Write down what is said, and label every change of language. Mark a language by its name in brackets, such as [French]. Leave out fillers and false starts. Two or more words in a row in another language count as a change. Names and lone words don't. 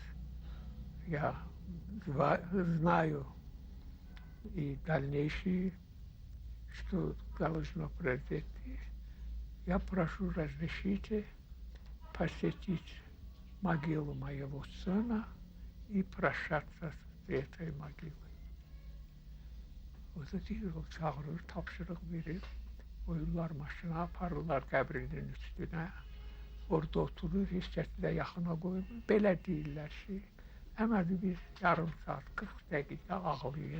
[Russian] Я знаю и дальнейшее, что должно произойти. Я прошу разрешите посетить могилу моего сына и прощаться с этой могилой. [Azerbaijani] O da deyir, o çağırır, tapşırıq verir. Qoyurlar maşına, aparırlar qəbrinin üstünə. Orada oturur, heç kəsi də yaxına qoymur. Belə deyirlər ki, əməli bir yarım saat, 40 dəqiqə ağlayır.